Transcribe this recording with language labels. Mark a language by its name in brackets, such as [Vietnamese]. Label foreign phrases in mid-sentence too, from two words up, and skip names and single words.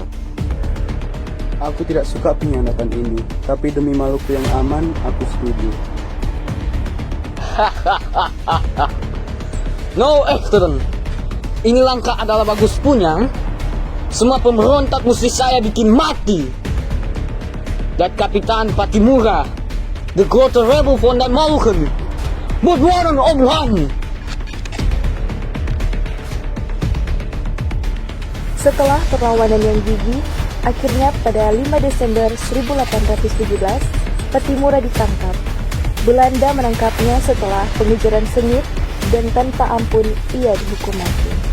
[Indonesian] Aku tidak suka pengkhianatan ini, tapi demi Maluku yang aman, aku setuju. No, Efterin. [Malay] Ini langkah adalah bagus punya. Semua pemberontak mesti saya bikin mati. [Dutch] Dat Kapitan Patimura, de grote rebel van dat Maluken, moet worden omgehangen. [Indonesian] Setelah perlawanan yang gigih, akhirnya pada 5 Desember 1817, Patimura ditangkap. Belanda menangkapnya setelah pengejaran sengit dan tanpa ampun ia dihukum mati.